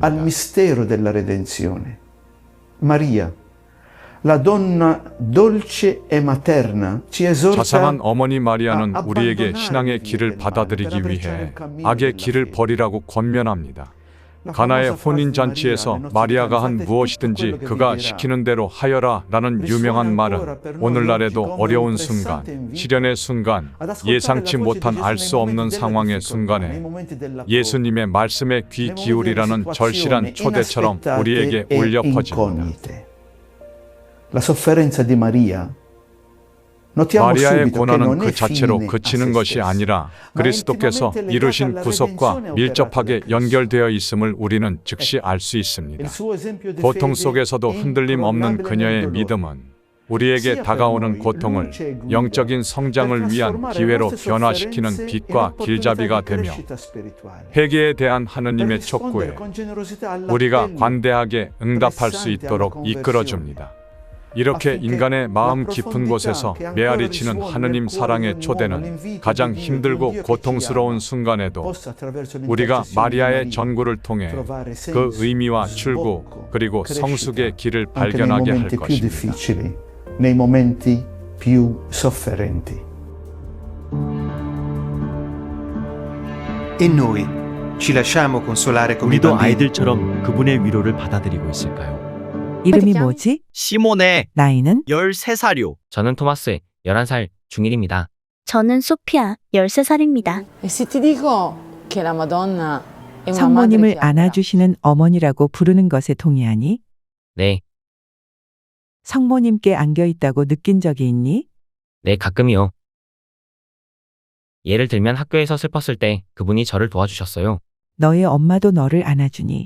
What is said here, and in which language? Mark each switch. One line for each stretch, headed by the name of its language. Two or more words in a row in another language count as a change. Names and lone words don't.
Italian: al mistero della redenzione. Maria, la donna dolce e materna ci esorta
Korean: 자상한 어머니 마리아는 우리에게 신앙의 길을 받아들이기 위해 악의 길을 버리라고 권면합니다. 가나의 혼인잔치에서 마리아가 한 무엇이든지 그가 시키는 대로 하여라 라는 유명한 말은 오늘날에도 어려운 순간, 시련의 순간, 예상치 못한 알 수 없는 상황의 순간에 예수님의 말씀에 귀 기울이라는 절실한 초대처럼 우리에게 울려 퍼집니다.
Italian: La sofferenza di Maria. Notiamo
Korean: 마리아의
Italian: subito che
Korean: 고난은
Italian: non
Korean: 그
Italian: è
Korean: 자체로
Italian: fine a
Korean: 그치는
Italian: se
Korean: 것이
Italian: stessa,
Korean: 아니라
Italian: ma
Korean: 그리스도께서
Italian: intimamente
Korean: 이루신
Italian: legata alla
Korean: 구속과
Italian: redenzione
Korean: 밀접하게
Italian: operata da Cristo.
Korean: 연결되어 있음을 우리는 즉시 알 수 있습니다.
Italian: Il suo esempio di
Korean: 고통
Italian: fede
Korean: 속에서도
Italian: è
Korean: 흔들림 없는
Italian: incrollabile
Korean: 그녀의
Italian: nel dolore.
Korean: 믿음은 우리에게 다가오는 고통을 영적인 성장을 위한 기회로 변화시키는 빛과 길잡이가 되며 회개에 대한 하느님의 촉구에 우리가 관대하게 응답할 수 있도록 이끌어줍니다. 이렇게 인간의 마음 깊은 곳에서 메아리 치는 하느님 사랑의 초대는 가장 힘들고 고통스러운 순간에도 우리가 마리아의 전구를 통해 그 의미와 출구 그리고 성숙의 길을 발견하게 할 것입니다.
Italian: Nei momenti più sofferenti. E noi ci lasciamo consolare come i
Korean: 우리도
Italian: bambini.
Korean: 아이들처럼 그분의 위로를 받아들이고 있을까요? 이름이 뭐지? 시몬의 나이는? 13살요. 저는 토마스 11살 중1입니다. 저는 소피아 13살입니다.
Italian: E se ti dico che la Madonna è una madre
Korean: 성모님을
Italian: che ama,
Korean: 안아주시는 어머니라고 부르는 것에 동의하니? 네, 성모님께 안겨있다고 느낀 적이 있니? 네 가끔이요. 예를 들면 학교에서 슬펐을 때 그분이 저를 도와주셨어요. 너의 엄마도 너를 안아주니?